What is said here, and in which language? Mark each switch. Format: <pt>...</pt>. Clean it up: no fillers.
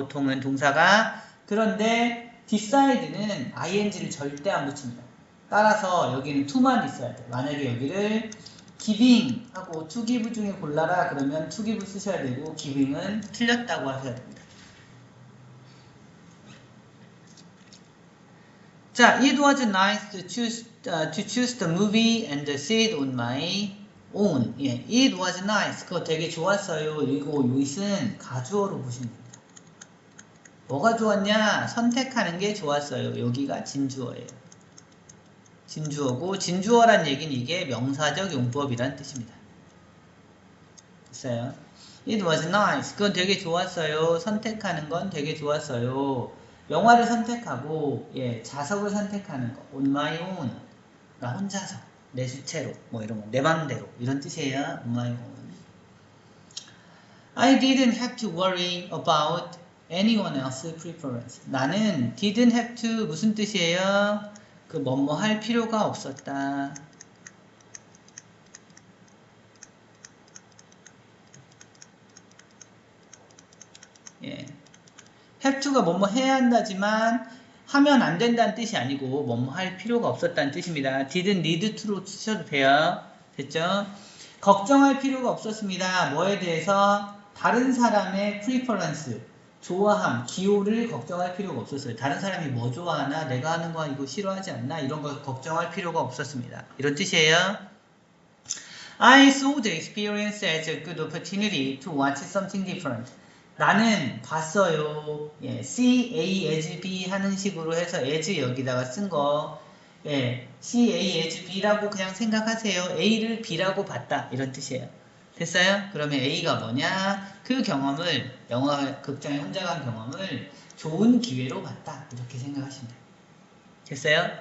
<ko>보통은 동사가 그런데 decide는 ing를 절대 안 붙입니다. 따라서 여기는 to만 있어야 돼요. 만약에 여기를 giving 하고 to give 중에 골라라 그러면 to give 쓰셔야 되고 giving은 틀렸다고 하셔야 됩니다.</ko> <en>자, it was nice to choose the movie and see it on my own.</en> <ko>예,</ko> <en>it was nice.</en> <ko>그거 되게 좋았어요. 이거 it은 가주어로 보시면 됩니다. 뭐가 좋았냐? 선택하는 게 좋았어요. 여기가 진주어예요. 진주어고, 진주어란 얘기는 이게 명사적 용법이란 뜻입니다. 됐어요?</ko> <en>It was nice.</en> <ko>그건 되게 좋았어요. 선택하는 건 되게 좋았어요. 영화를 선택하고, 예, 자석을 선택하는 거.</ko> <en>On my own.</en> <ko>나 혼자서. 내 수채로. 뭐 이런 거. 내 맘대로. 이런 뜻이에요. On my own.</ko> <en>I didn't have to worry about anyone else's preference.</en> <ko>나는 didn't have to 무슨 뜻이에요? 그 뭐뭐 할 필요가 없었다. 예. have to가 뭐뭐 해야 한다지만 하면 안 된다는 뜻이 아니고 뭐뭐 할 필요가 없었다는 뜻입니다. didn't need to로 쓰셔도 돼요. 됐죠? 걱정할 필요가 없었습니다. 뭐에 대해서? 다른 사람의 preference, 좋아함, 기호를 걱정할 필요가 없었어요. 다른 사람이 뭐 좋아하나, 내가 하는 거 이거 싫어하지 않나, 이런 거 걱정할 필요가 없었습니다. 이런 뜻이에요.</ko> <en>I saw the experience as a good opportunity to watch something different.</en> <ko>나는 봤어요. 예, see, A, as, B 하는 식으로 해서 as 여기다가 쓴 거, 예, see, A, as, B라고 그냥 생각하세요. A를 B라고 봤다. 이런 뜻이에요. 됐어요? 그러면 A가 뭐냐? 그 경험을, 영화 극장에 혼자 간 경험을 좋은 기회로 봤다. 이렇게 생각하시면 돼요. 됐어요?</ko>